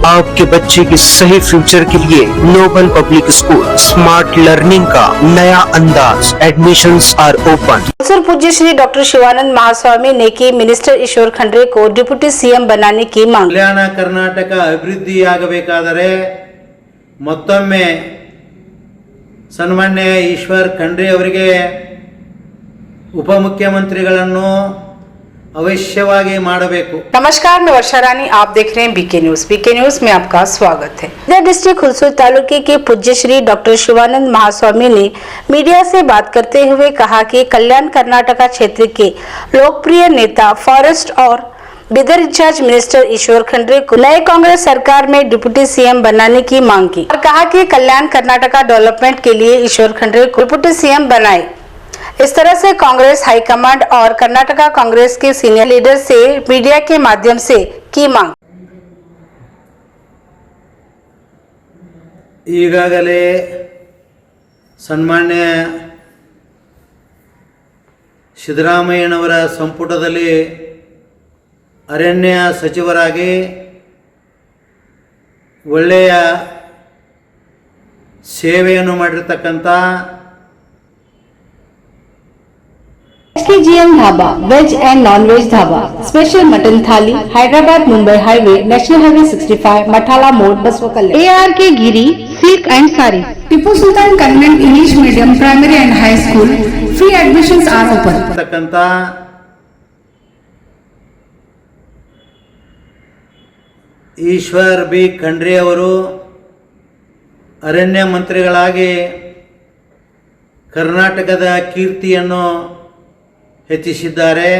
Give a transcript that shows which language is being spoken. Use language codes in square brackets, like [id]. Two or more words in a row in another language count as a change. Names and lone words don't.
[hi] आपके बच्चे के सही फ्यूचर के लिए नोबल पब्लिक स्कूल [en] smart learning [hi] का नया अंदाज। [en] Admissions are open. [hi] पूज्य श्री डॉक्टर शिवानंद महास्वामी ने की मिनिस्टर ईश्वर खंड्रे को [en] deputy CM [hi] बनाने की मांग। [kn] ಕಲ್ಯಾಣ ಕರ್ನಾಟಕ ಅಭಿವೃದ್ಧಿಯಾಗಬೇಕಾದರೆ ಮತ್ತೊಮ್ಮೆ ಸನ್ಮಾನ್ಯ ಈಶ್ವರ್ ಖಂಡ್ರೆ ಅವರಿಗೆ ಉಪಮುಖ್ಯಮಂತ್ರಿಗಳನ್ನು ಅವಶ್ಯವಾಗಿ ಮಾಡಬೇಕು। [hi] नमस्कार, मैं वर्षा रानी, आप देख रहे हैं बीके न्यूज। बीके न्यूज में आपका स्वागत है। इधर डिस्ट्रिक्ट हुलसूर तालुके के पूज्य श्री डॉक्टर शिवानंद महास्वामी ने मीडिया से बात करते हुए कहा कि कल्याण कर्नाटका क्षेत्र के लोकप्रिय नेता फॉरेस्ट और बिदर [en] in-charge minister [hi] ईश्वर खंड्रे को नए कांग्रेस सरकार में [en] deputy CM [hi] बनाने की मांग की और कहा कि कल्याण कर्नाटका डेवलपमेंट के लिए ईश्वर खंड्रे को [en] deputy CM [hi] बनाए। इस तरह से कांग्रेस हाईकमांड और कर्नाटका कांग्रेस के [en] senior leader [hi] से मीडिया के माध्यम से की मांग। [kn] ಈಗಾಗಲೇ ಸನ್ಮಾನ್ಯ ಸಿದ್ದರಾಮಯ್ಯನವರ ಸಂಪುಟದಲ್ಲಿ ಅರಣ್ಯ ಸಚಿವರಾಗಿ ಒಳ್ಳೆಯ ಸೇವೆಯನ್ನು ಮಾಡಿರತಕ್ಕಂತ [en] SKGM dhaba veg and non veg dhaba, special mutton thali, Hyderabad Mumbai highway, national highway 65, Mathala Mod, Basavakalyan. ARK Giri Silk and Saree, Tipu Sultan Convent English Medium Primary and High School, free admissions are open. [kn] ಈಶ್ವರ್ ಬಿ ಖಂಡ್ರೆ ಅವರು ಅರಣ್ಯ ಮಂತ್ರಿಗಳಾಗಿ ಕರ್ನಾಟಕದ ಕೀರ್ತಿಯನ್ನು ಹೆಚ್ಚಿಸಿದ್ದಾರೆ।